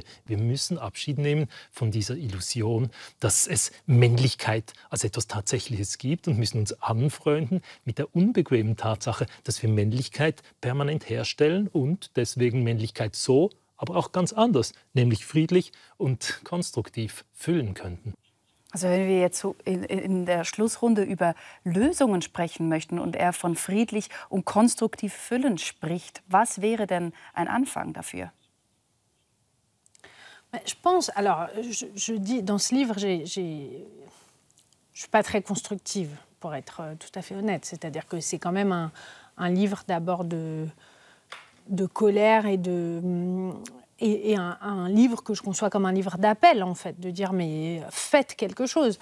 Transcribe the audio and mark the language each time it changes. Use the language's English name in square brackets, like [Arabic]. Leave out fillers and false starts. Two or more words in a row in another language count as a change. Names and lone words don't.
[German] Wir müssen Abschied nehmen von dieser Illusion, dass es Männlichkeit als etwas Tatsächliches gibt und müssen uns anfreunden mit der unbequemen Tatsache, dass wir Männlichkeit permanent herstellen und deswegen Männlichkeit so, aber auch ganz anders, nämlich friedlich und konstruktiv füllen könnten. Also wenn wir jetzt so in der Schlussrunde über Lösungen sprechen möchten und er von friedlich und konstruktiv füllen spricht, was wäre denn ein Anfang dafür? [French] Je pense, alors je dis dans ce livre, je suis pas très constructive pour être tout à fait honnête, c'est-à-dire que c'est quand même un livre d'abord de colère et un livre que je conçois comme un livre d'appel, en fait, de dire mais faites quelque chose.